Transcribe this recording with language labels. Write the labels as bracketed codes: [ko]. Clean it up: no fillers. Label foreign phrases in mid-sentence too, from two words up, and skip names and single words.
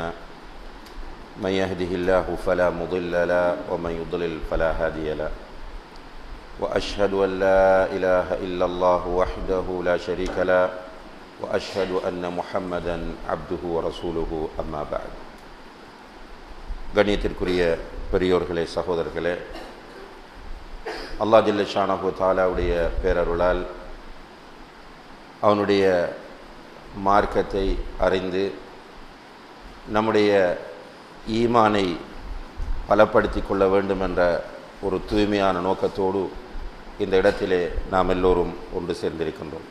[ar] من يهده الله فلا مضل له ومن يضلل فلا هادي له. وأشهد أن لا إله إلا الله وحده لا شريك له وأشهد أن محمدا عبده ورسوله أما بعد. [ta] கண்ணியத்திற்குரிய பெரியோர்களே, சகோதரர்களே, அல்லாஹ் [ar] جل شأنه تعالى [ta] பேரருளால் அவனுடைய மார்க்கத்தை அறிந்து நம்முடைய ஈமானை பலப்படுத்தி கொள்ள வேண்டும் என்ற ஒரு தூய்மையான நோக்கத்தோடு இந்த இடத்திலே நாம் எல்லோரும் ஒன்று சேர்ந்திருக்கின்றோம்.